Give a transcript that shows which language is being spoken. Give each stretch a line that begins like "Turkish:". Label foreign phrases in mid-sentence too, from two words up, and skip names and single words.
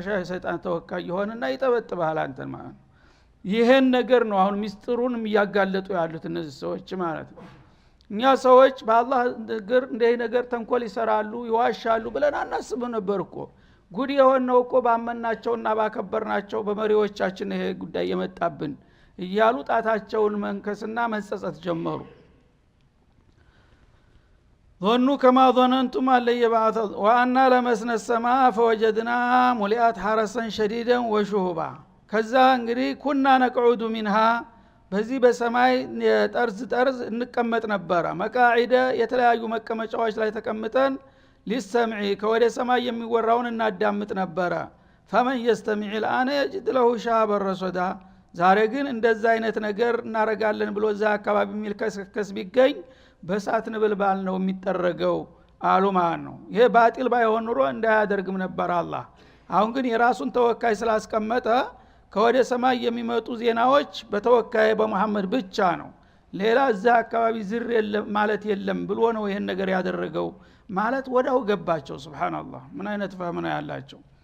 Amharic: የሰይጣን ተወካይ ይሆንና ይጠበጥባል አንተን ማለት ነው ይሄን ነገር ነው አሁን ሚስጥሩንም ያጋለጡ ያሉት እነዚህ ሰዎች ማለት ነው እኛ ሰዎች በአላህ ነገር እንደ ነገር ተንኮል ይሰራሉ ይዋሻሉ ብለን አናስብ ነበር እኮ ጉድ የሆነው እኮ ባመናቸውና ባከበርናቸው በመሪዎቻችን ይሄ ጉዳይ የመጣብን እያሉ ጣታቸውን መንከስና መንጸጸት ጀመሩ
Arabic: ظنوا كما ظننتم أن لن يبعث وأنا لمسنا السماء فوجدناها ملئت حرسا شديدا وشهبا
Amharic: ከዛ እንግዲህ
Arabic: كنا نقعد منها
Amharic: በዚህ በሰማይ ጠርዝ እንቀመጥ ነበር
Arabic: መቃዒደ
Amharic: የተለያዩ መቀመጫዎች ላይ ተቀምጠን ሊሰምዒ ከወደ ሰማይ የሚወራውን እናዳምጥ ነበር
Arabic: فمن يستمع الآن يجد له شهابا رصدا
Amharic: ዛሬ ግን እንደዛ አይነት ነገር እናረጋለን ብሎ እዛ አካባቢ የሚልከስከስ ቢገኝ በሳት ነበልባል ነው የሚጠረገው አሉ ማለት ነው ይሄ ባጢል ባይሆን ኑሮ እንዳያደርግም ነበር አላህ አሁን ግን የራሱን ተወካይ ስላስቀመጠ ከወደ ሰማይ የሚመጡ ዜናዎች በተወካይ በመሐመድ ብቻ ነው ሌላ እዛ አካባቢ ዝር የለም ማለት የለም ብሎ ነው ይሄን ነገር ያደረገው ማለት ወዳው ገባቸው ሱብሃንአላህ ምን አይነት ፈህም ነው ያላቸው